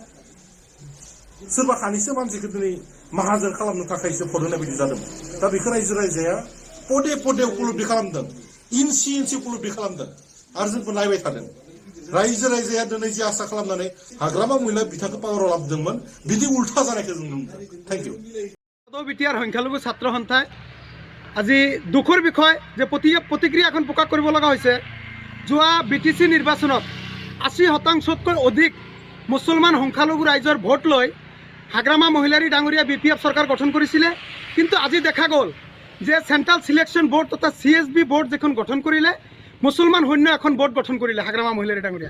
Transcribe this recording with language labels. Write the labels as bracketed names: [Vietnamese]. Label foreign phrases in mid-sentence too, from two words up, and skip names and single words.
[Bodo] सोरबा खानैसो मानसिखौ दिनै माहाजोन खालामनो थाखायसो भट होनाय बायदि जादों। दा बेखौ रायजो राजाया पदे पदे उपलब्धि खालामदों, इन्सि इन्सि उपलब्धि खालामदों आरो जोंबो नायबाय थादों। रायजो राजाया दिनै जे आसा खालामनानै हाग्रामा महिला बिथांखौ पावाराव लाबोदोंमोन बिदि उल्था जानायखौ जों नुनो मोनदों। [English] thank you. [Assamese] BTR সংখ্যালঘু ছাত্ৰ সন্থাই আজি দুখৰ বিষয় যে প্ৰতিক্ৰিয়া এখন প্ৰকাশ কৰিব লগা হৈছে। যোৱা BTC নিৰ্বাচনত 80%তকৈ অধিক মুছলমান সংখ্যালঘু ৰাইজৰ ভোট লৈ হাগ্ৰামা মহিলাৰী ডাঙৰীয়া BPF চৰকাৰ গঠন কৰিছিলে। কিন্তু আজি দেখা গ'ল যে চেণ্ট্ৰেল চিলেকশ্যন বোৰ্ড তথা CSB বোৰ্ড যিখন গঠন কৰিলে মুছলমান শূন্য এখন বোৰ্ড গঠন কৰিলে হাগ্ৰামা মহিলাৰী ডাঙৰীয়া।